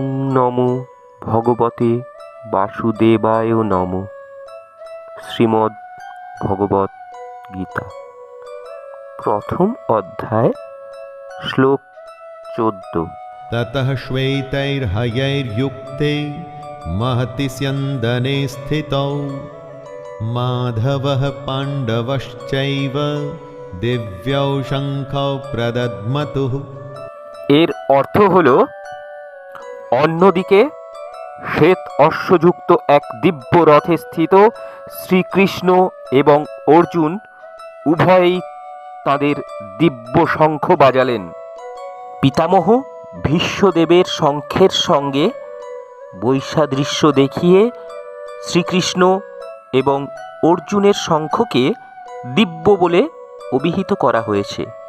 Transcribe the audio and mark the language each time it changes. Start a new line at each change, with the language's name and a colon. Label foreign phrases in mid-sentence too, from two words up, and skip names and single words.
Sanskrit: নমো ভগবতে বাসুদেবায় নমো।
Bangla: শ্রীমদ্ ভগবৎ গীতা, প্রথম অধ্যায়, শ্লোক 14।
Sanskrit: ततः श्वेतैर्हयैर्युक्ते महति स्यन्दने स्थितौ माधवः पाण्डवश्चैव दिव्यौ शङ्खौ प्रदद्मतुः।
Bangla: এর অর্থ হল, অন্যদিকে শ্বেত অশ্বযুক্ত এক দিব্য রথে স্থিত শ্রীকৃষ্ণ এবং অর্জুন উভয়েই তাঁদের দিব্য শঙ্খ বাজালেন। পিতামহ ভীষ্মদেবের শঙ্খের সঙ্গে বৈসাদৃশ্য দেখিয়ে শ্রীকৃষ্ণ এবং অর্জুনের শঙ্খকে দিব্য বলে অভিহিত করা হয়েছে।